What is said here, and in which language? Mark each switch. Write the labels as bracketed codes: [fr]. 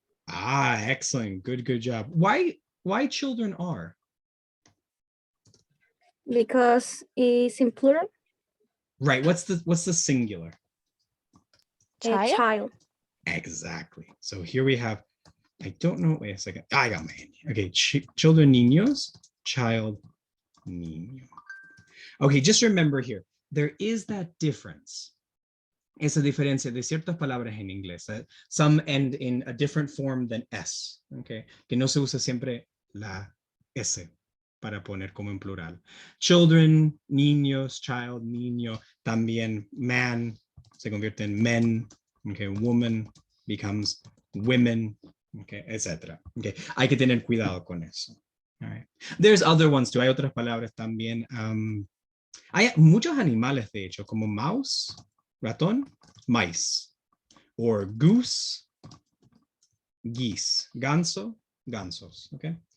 [en] Ah, excellent. Good job. Why children are? Because it's in plural. Right. What's the singular? A child. Exactly. So here we have, I don't know, wait a second. I got my hand. Okay, children, niños, child, niño. Okay, just remember here, there is that difference. [es] Esa diferencia de ciertas palabras en inglés. [en] Some end in a different form than S. [es] Okay, que no se usa siempre la S para poner como en plural. Children, niños, child, niño. También man se convierte en men. [en] Okay, woman becomes women. Okay, etc. [es] Okay, hay que tener cuidado con eso. [en] All right. There's other ones too. [es] Hay otras palabras también. Hay muchos animales, de hecho, como mouse, ratón, mice, or goose, geese, ganso, gansos. Okay.